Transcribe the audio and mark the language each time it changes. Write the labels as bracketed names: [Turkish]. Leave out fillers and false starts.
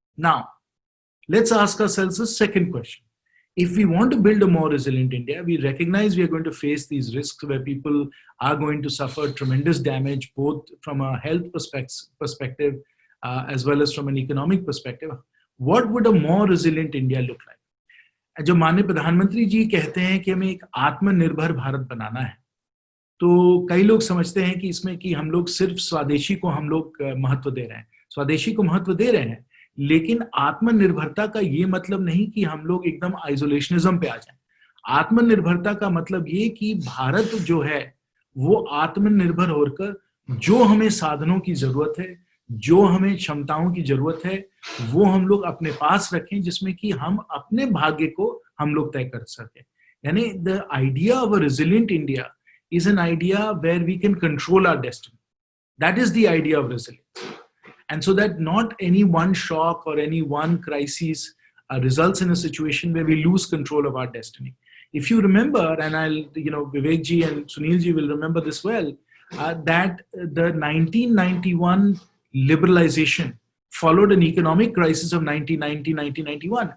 [English] Now, let's ask ourselves a second question. If we want to build a more resilient India, we recognize we are going to face these risks where people are going to suffer tremendous damage, both from a health perspective as well as from an economic perspective. What would a more resilient India look like? [Hindi] जो माननीय प्रधानमंत्री जी कहते हैं कि हमें एक आत्मनिर्भर भारत बनाना है, तो कई लोग समझते हैं कि इसमें कि हम लोग सिर्फ स्वदेशी को हम लोग महत्व दे रहे हैं, स्वदेशी को महत्व दे रहे हैं, लेकिन आत्मनिर्भरता का ये मतलब नहीं कि हम लोग एकदम आइसोलेशनिज्म पे आ जाएं। आत्मनिर्भरता का मतलब ये कि भारत जो है वो आत्मनिर्भर होकर जो हमें साधनों की जरूरत है, जो हमें क्षमताओं की जरूरत है, वो हम लोग अपने पास रखें, जिसमें कि हम अपने भाग्य को हम लोग तय कर सकें। [English] यानी the idea of a resilient India is an idea where we can control our destiny. That is the idea of resilience. And so that not any one shock or any one crisis results in a situation where we lose control of our destiny. If you remember, and Vivek ji and Sunil ji will remember this well, that the 1991 liberalization followed an economic crisis of 1990-1991.